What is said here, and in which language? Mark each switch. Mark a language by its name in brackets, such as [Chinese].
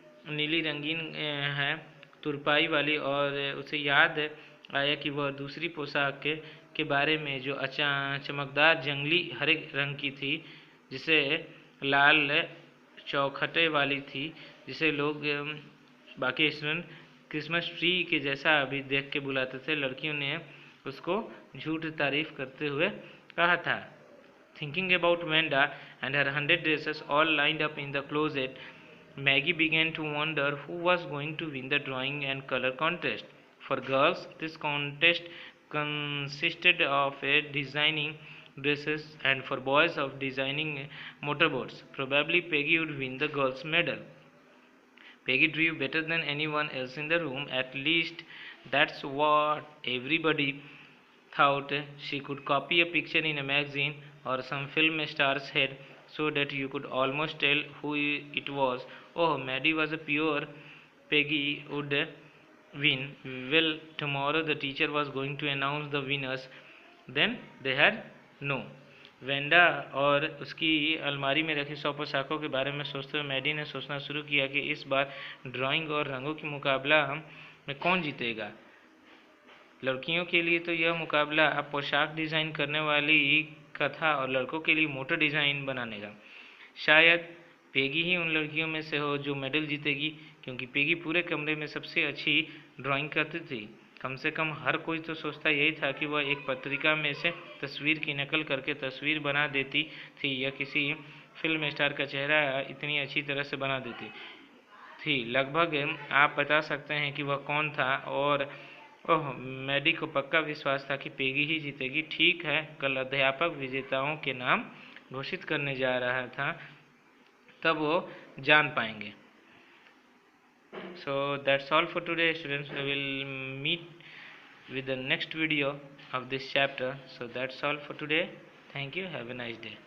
[Hindi] नीली रंगीन है, तुरपाई वाली, और उसे याद आया कि वह दूसरी पोशाक के बारे में जो चमकदार जंगली हरे रंग की थी, जिसे लाल चौखटे वाली थी, जिसे लोग बाकी स्टूडेंट क्रिसमस ट्री के जैसा अभी देख के बुलाते थे। लड़कियों ने उसको झूठ तारीफ करते हुए कहा था। [English] Thinking about Wanda and her 100 dresses all lined up in the closet, Maggie began to wonder who was going to win the drawing and color contest. For girls, this contest consisted of designing dresses, and for boys of designing motorboats. Probably Peggy would win the girls' medal. Peggy drew better than anyone else in the room, at least that's what everybody thought. She could copy a picture in a magazine or some film star's head so that you could almost tell who it was. Oh, Maddie was a pure Peggy would win. Well, tomorrow the teacher was going to announce the winners. Then they had no. [Hindi] Wanda और उसकी अलमारी में रखी 100 पोशाकों के बारे में सोचते हुए मैडी ने सोचना शुरू किया कि इस बार ड्राइंग और रंगों की मुकाबला में कौन जीतेगा। लड़कियों के लिए तो यह मुकाबला पोशाक डिज़ाइन करने वाली का था, और लड़कों के लिए मोटर डिज़ाइन बनाने का। शायद पेगी ही उन लड़कियों में से हो जो मेडल जीतेगी, क्योंकि पेगी पूरे कमरे में सबसे अच्छी ड्राइंग करती थी। कम से कम हर कोई तो सोचता यही था कि वह एक पत्रिका में से तस्वीर की नकल करके तस्वीर बना देती थी, या किसी फिल्म स्टार का चेहरा इतनी अच्छी तरह से बना देती थी। लगभग आप बता सकते हैं कि वह कौन था, और ओह, मैडी को पक्का विश्वास था कि पेगी ही जीतेगी। ठीक है, कल अध्यापक विजेताओं के नाम घोषित करने जा रहा था, तब वो जान पाएंगे। [English] So that's all for today, students. We will meet with the next video of this chapter. So that's all for today. Thank you. Have a nice day.